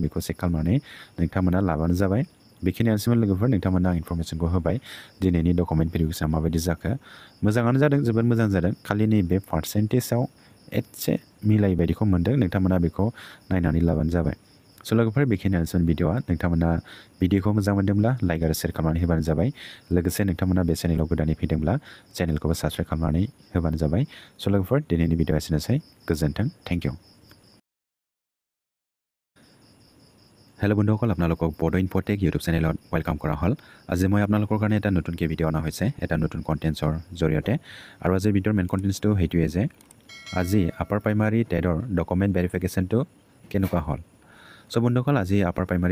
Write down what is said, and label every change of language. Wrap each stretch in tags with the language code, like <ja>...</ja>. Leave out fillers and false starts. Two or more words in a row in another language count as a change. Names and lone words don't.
<brx>बेखौ चेक खालामनानै नोंथांमोना लाबानो जाबाय बेखिनियानोसोमोन लोगोफोर नोंथांमोना इनफरमेसनखौ होबाय दिनैनि</brx> <en>document verification</en> <brx>माबायदि जाखो मोजाङानो जादों जोबोद मोजां जादों खालि नैबे पार्सेन्टेजआव एसे मिलायै बायदिखौ मोनदों नोंथांमोना बेखौ नायनानै लाबानो जाबाय स' लोगोफोर बेखिनियानोसोमोन भिडिअ'आ नोंथांमोना भिडिअ'खौ मोजां मोनदोंब्ला लाइक आरो शेयार खालामनानै होबानो जाबाय लोगोसे नोंथांमोना बे चेनेलाव गोदानै फैदोंब्ला चेनेलखौबो साबस्क्राइब खालामनानै होबानो जाबाय स' लोगोफोर दिनैनि भिडिअ'आ एसेनोसै गोजोन्थों</brx> <en>thank you</en> <as>হেল্ল' বন্ধুসকল আপোনালোকক বড়ো ইনফ'টেক ইউটিউব চেনেলত ৱেলকাম কৰা হ'ল আজি মই আপোনালোকৰ কাৰণে এটা নতুনকৈ ভিডিঅ' অনা হৈছে এটা নতুন কণ্টেণ্টছৰ জৰিয়তে আৰু আজিৰ ভিডিঅ'ৰ</as> <en>main contents</en> <as>সেইটোৱে যে আজি</as> <en>upper primary TET document verification</en> <as>কেনেকুৱা হ'ল চ' বন্ধুসকল আজি</as> <en>upper primary</en>